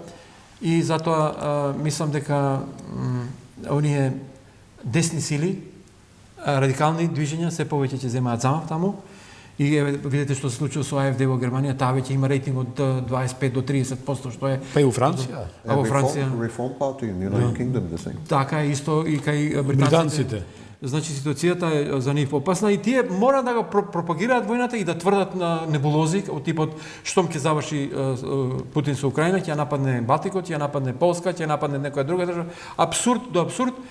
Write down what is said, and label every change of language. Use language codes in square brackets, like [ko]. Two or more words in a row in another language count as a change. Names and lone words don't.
[mk] И затоа мислам дека оние десни сили, радикални движења се повеќе ќе земаат замав таму. И видите што се случува со АФД во Германија, таа веќе има рейтинг од 25 до 30%, што е... Па и у Франција. А во Франција... [en] Reform Party in United Kingdom, the same. [mk] Така е исто и кај британците. Значи, ситуацијата е за нив опасна и тие мора да го пропагираат војната и да тврдат на небулози, од типот штом ќе заврши Путин со Украина, ќе ја нападне Балтикот, ќе ја нападне Полска, ќе ја нападне некоја друга држава.